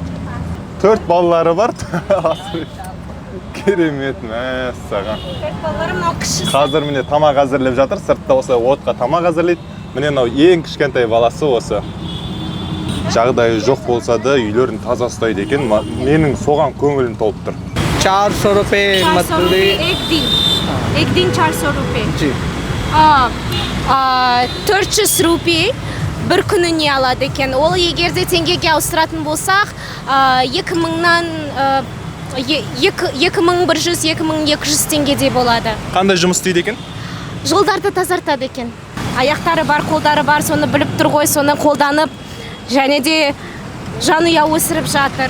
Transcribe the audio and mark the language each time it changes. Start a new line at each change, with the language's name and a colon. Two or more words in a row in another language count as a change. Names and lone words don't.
Kazakh: 4 балалары бар. Керемет, мәссаған. 4 балалары мынау кішісі. Қазір міне тамақ әзірлеп жатыр, сыртта осылай отқа тамақ әзірлейді. Міне мынау ең кішкентай баласы осы. Жағдайы жоқ болса да үйлерін таза ұстайды екен. Менің соған көңілім толып тұр.
Hindi: 400 रुपए मतलब एक दिन 400 रुपए. जी
Kazakh: 400 रुपए бір күніне алады екен. Ол егерде теңгеге ауыстыратын болсақ, 2100-2200 теңгедей болады. Қандай жұмыс істейді екен? Жолдарды тазартады екен. Аяқтары бар, қолдары бар, соны біліп тұр ғой, соны қолданып, және де жанұя өсіріп жатыр.